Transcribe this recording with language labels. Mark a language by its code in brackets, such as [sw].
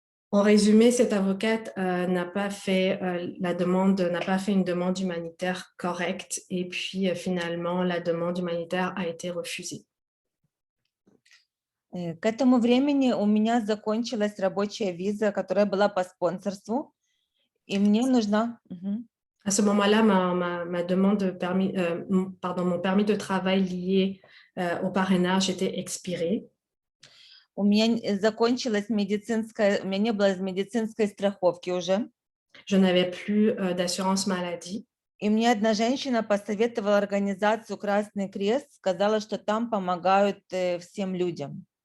[fr] En résumé, cette avocate n'a pas fait une demande humanitaire correcte et puis finalement, la demande humanitaire a été refusée. [ru] К этому времени у меня закончилась рабочая виза, которая была по спонсорству, и мне нужна... [fr] À ce moment-là, ma demande de permis, mon permis de travail lié au parrainage était expiré. [ru] У меня закончилась медицинская, у меня не было медицинской страховки уже. [fr] Je n'avais plus d'assurance maladie. [ru] И мне одна женщина посоветовала организацию Красный Крест, сказала, что там помогают всем людям.